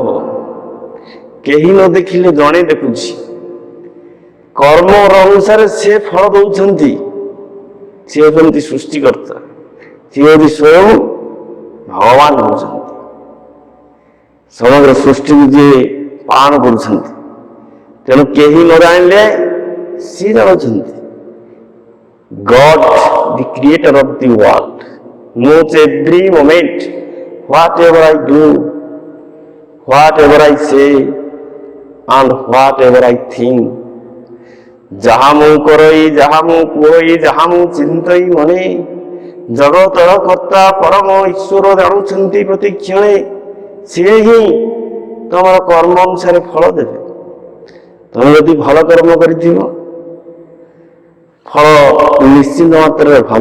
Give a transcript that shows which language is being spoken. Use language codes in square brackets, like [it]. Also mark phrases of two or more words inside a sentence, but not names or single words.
[or] କେହି ନ ଦେଖିଲେ ଜଣେ ଦେଖୁଛି, କର୍ମର ଅନୁସାରେ ସେ ଫଳ ଦଉଛନ୍ତି। ସେ ହେଉଛନ୍ତି ସୃଷ୍ଟିକର୍ତ୍ତା, ସେ ହେଉଛି ସ୍ୱୟଂ ଭଗବାନ ହେଉଛନ୍ତି, ସମଗ୍ର ସୃଷ୍ଟିକୁ ଯିଏ ପାଳନ କରୁଛନ୍ତି। ତେଣୁ କେହି ନ ଜାଣିଲେ ସିଏ ଜାଣୁଛନ୍ତି। [en] God, the creator of the world, knows every moment, whatever I do, whatever I say, and whatever I think. [or] ଯାହା ମୁଁ କରଇ, ଯାହା ମୁଁ କୁହଇ, ଯାହା ମୁଁ ଚିନ୍ତଇ ମନେ, ଜଗତର କର୍ତ୍ତା ପରମ ଈଶ୍ୱର ଜାଣୁଛନ୍ତି ପ୍ରତି କ୍ଷଣେ। ସିଏ ହିଁ ତମର କର୍ମ ଅନୁସାରେ ଫଳ ଦେବେ। ତମେ ଯଦି ଭଲ କର୍ମ କରିଥିବ, ଫଳ ନିଶ୍ଚିନ୍ତ ମାତ୍ରାରେ ଭଲ।